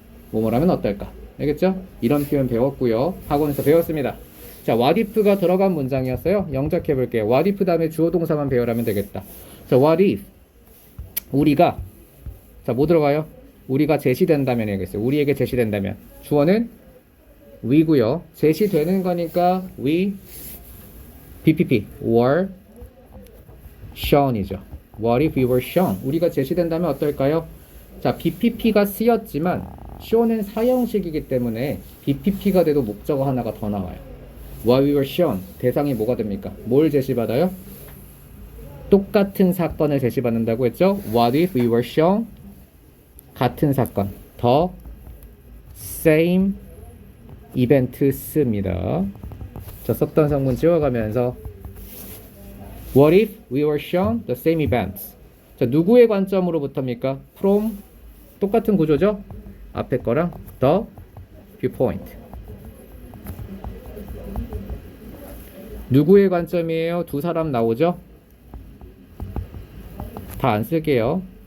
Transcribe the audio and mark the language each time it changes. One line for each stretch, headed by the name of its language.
Korean: 뭐뭐라면 어떨까. 알겠죠? 이런 표현 배웠고요. 학원에서 배웠습니다. 자, what if가 들어간 문장이었어요. 영작해 볼게요. what if 다음에 주어 동사만 배열하면 되겠다. 자, what if 우리가, 자, 뭐 들어가요? 우리가 제시된다면 해야겠어요. 우리에게 제시된다면. 주어는 we고요. 제시되는 거니까
English: we BPP were shown
Korean: 이죠.
English: What if we were shown?
Korean: 우리가 제시된다면 어떨까요? 자, BPP가 쓰였지만 show는 사형식이기 때문에 BPP가 돼도 목적어 하나가 더 나와요.
English: What we were shown.
Korean: 대상이 뭐가 됩니까? 뭘 제시받아요? 똑같은 사건을 제시받는다고 했죠?
English: What if we were shown?
Korean: 같은 사건.
English: The same events입니다.
Korean: 자, 썼던 성분 지워가면서
English: What if we were shown the same events?
Korean: 자, 누구의 관점으로부터입니까? From, 똑같은 구조죠? 앞에 거랑 the viewpoint. 누구의 관점이에요? 두 사람 나오죠? 다 안 쓸게요.